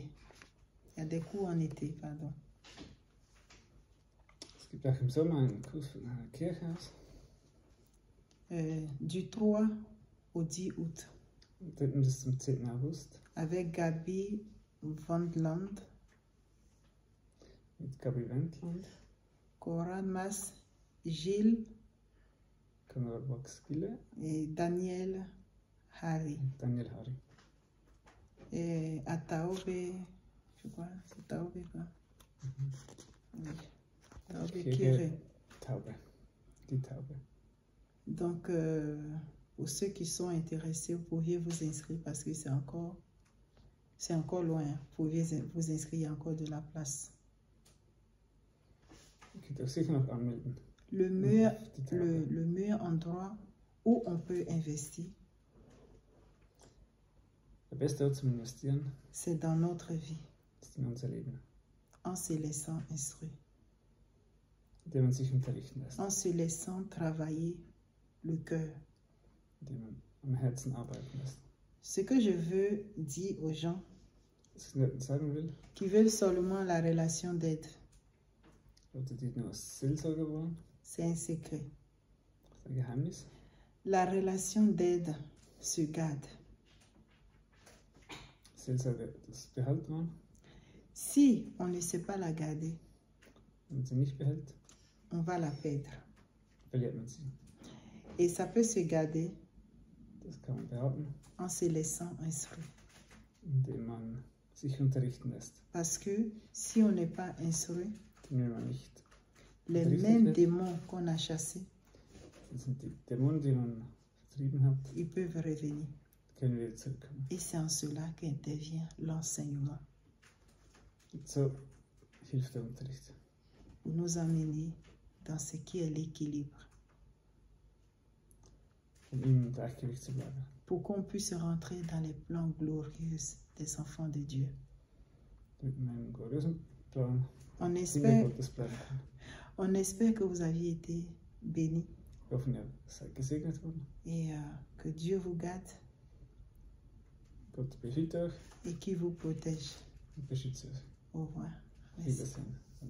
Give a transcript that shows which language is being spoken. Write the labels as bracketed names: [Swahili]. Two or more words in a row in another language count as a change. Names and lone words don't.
[French] Il y a des cours en été, pardon. [German] Es gibt auch im Sommer einen Kurs von einer Kirche aus. [French] Du 3 au 10 août, [German] Und dann bis zum 10. August [French] avec Gabi Wandland, [German] mit Gabi Wendland, [French] Coran Mas, Gilles [German] Conrad Wachs-Gille [French] et Daniel Harry. [German] und Daniel Harry. [French] Et à Taobé, je crois, c'est Taobé quoi? Oui, Taobé [German] Kirche [French] Kiré. [German] Taube. Die Taube. [French] Donc, pour ceux qui sont intéressés, vous pourriez vous inscrire parce que c'est encore loin. Vous pouvez vous inscrire, il y a encore de la place. [German] Ihr könnt euch sicher noch anmelden. [French] Le meilleur endroit où on peut investir, [German] Der beste Ort zum Investieren [French] c'est dans notre vie, [German] ist in unser Leben, [French] en se laissant instruire, [German] indem man sich unterrichten lässt, [French] en se laissant travailler le cœur. [German] indem man am Herzen arbeiten lässt. [French] Ce que je veux dire aux gens [German] Was ich den Leuten sagen will, [French] qui veulent seulement la relation d'aide, [German] Leute, die nur Seelsorger wollen, [French] c'est un secret. [German] das ist ein Geheimnis. [French] La relation d'aide se garde. [German] Seelsorge, das behält man. [French] Si on ne sait pas la garder, [German] Wenn man sie nicht behält, [French] on va la perdre. [German] verliert man sie. [French] Et ça peut se garder [German] Das kann man behalten, [French] en se laissant instruire. [German] indem man sich unterrichten lässt. [French] Parce que si on n'est pas instruit, [German] Denn wenn man nicht [French] les [German] unterrichtet [French] mêmes [German] wird, [French] démons qu'on a chassés, [German] dann sind die Dämonen, die man vertrieben hat, [French] ils peuvent revenir. [German] können wieder zurückkommen. [French] Et c'est en cela qu'intervient l'enseignement, [German] Und so hilft der Unterricht, [French] pour nous amener dans ce qui est l'équilibre, [German] um im Gleichgewicht zu bleiben. [French] pour qu'on puisse rentrer dans les plans glorieux des enfants de Dieu. [German] Mit einem gloriosen Plan [French] On [German] Kinder [French] espère, [German] Gottes bleiben kann. [French] on espère que vous aviez été bénis [German] Wir hoffen, ihr seid gesegnet worden. [French] et que Dieu vous garde [German] Gott behüte euch [French] et qu'il vous protège. [German] und beschütze euch. [French] Au revoir. Merci. [German] Wiedersehen.